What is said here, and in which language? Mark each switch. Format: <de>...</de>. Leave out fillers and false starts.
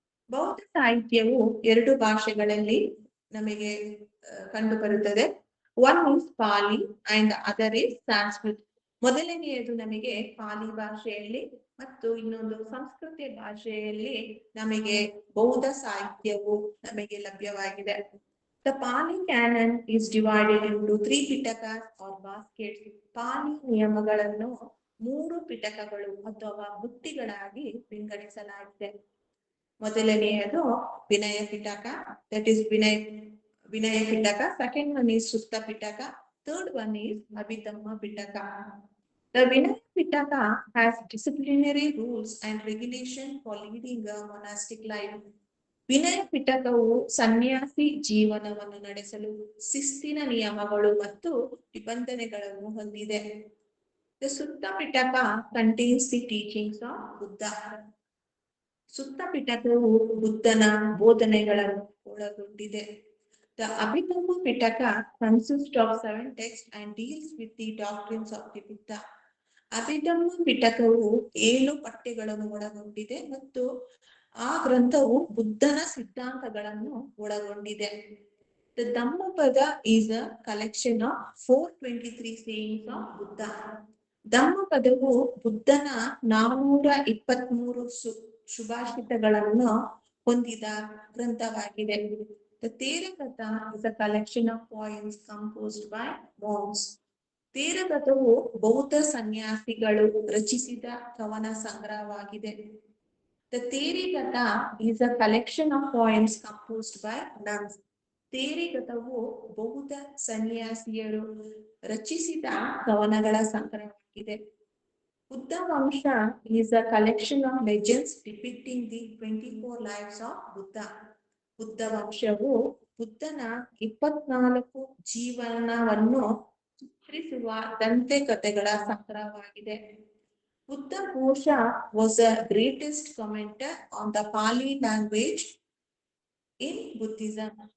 <kn>ಬೌದ್ಧ ಸಾಹಿತ್ಯವು ಎರಡು ಭಾಷೆಗಳಲ್ಲಿ ನಮಗೆ ಕಂಡು ಬರುತ್ತದೆ.</kn> <en>One is Pali and other is Sanskrit.</en> <kn>ಮೊದಲನೆಯದು ನಮಗೆ ಪಾಲಿ ಭಾಷೆಯಲ್ಲಿ ಮತ್ತು ಇನ್ನೊಂದು ಸಂಸ್ಕೃತ ಭಾಷೆಯಲ್ಲಿ ನಮಗೆ ಬೌದ್ಧ ಸಾಹಿತ್ಯವು ನಮಗೆ ಲಭ್ಯವಾಗಿದೆ.</kn> <en>The Pali canon is divided into 3 Pitakas or baskets.</en> <kn>ಪಾಲಿ ನಿಯಮಗಳನ್ನು 3 ಪಿಟಕಗಳು ಅಥವಾ ಬುಟ್ಟಿಗಳಾಗಿ ವಿಂಗಡಿಸಲಾಗಿದೆ. ಮೊದಲನೆಯದು ವಿನಯ Pitaka,</kn> <en>that is</en> <kn>Vinaya Pitaka.</kn> <en>Second one is Sutta Pitaka. Third one is Abhidhamma Pitaka. The Vinaya Pitaka has disciplinary rules and regulation for leading a monastic life.</en> <kn>ವಿನಯ ಪಿಟಕವು ಸನ್ಯಾಸಿ ಜೀವನವನ್ನು ನಡೆಸಲು ಶಿಸ್ತಿನ ನಿಯಮಗಳು ಮತ್ತು ನಿಬಂಧನೆಗಳನ್ನು ಹೊಂದಿದೆ.</kn> <en>The Sutta Pitaka contains the teachings of Buddha.</en> <kn>ಸುತ್ತ ಪಿಟಕವು ಬುದ್ಧನ ಬೋಧನೆಗಳನ್ನು ಒಳಗೊಂಡಿದೆ.</kn> <en>The Abhidhamma Pitaka consists of 7 texts and deals with the doctrines of the Buddha.</en> <kn>Abhidhamma ಪಿಟಕವು 7 ಪಠ್ಯಗಳನ್ನು ಒಳಗೊಂಡಿದೆ ಮತ್ತು ಆ ಗ್ರಂಥವು ಬುದ್ಧನ ಸಿದ್ಧಾಂತಗಳನ್ನು ಒಳಗೊಂಡಿದೆ.</kn> <en>The Dhammapada is a collection of 423 sayings of Buddha.</en> <kn>ಧಮ್ಮಪದವು ಬುದ್ಧನ 423 ಶುಭಾಷಿತಗಳನ್ನು ಹೊಂದಿದ ಗ್ರಂಥವಾಗಿದೆ.</kn> <en>The Theravada is a collection of poems composed by monks.</en> <kn>ತೇರಗತವು ಬೌದ್ಧ ಸನ್ಯಾಸಿಗಳು ರಚಿಸಿದ ಕವನ ಸಂಗ್ರಹವಾಗಿದೆ.</kn> <en>The Theragata is a collection of poems composed by nuns.</en> <kn>ತೇರಗತವು ಬೌದ್ಧ ಸನ್ಯಾಸಿಯರು ರಚಿಸಿದ ಕವನಗಳ ಸಂಗ್ರಹವಾಗಿದೆ.</kn> <en>Buddhavamsa is a collection of legends depicting the 24 lives of Buddha.</en> <kn>Buddha ವಂಶವು ಬುದ್ಧನ 24 ಜೀವನವನ್ನು ಚಿತ್ರಿಸುವ ದಂತೆ ಕಥೆಗಳ ಸಂಗ್ರಹವಾಗಿದೆ.</kn> <en>Buddha Ghosha was the greatest commenter on the Pali language in Buddhism.</en>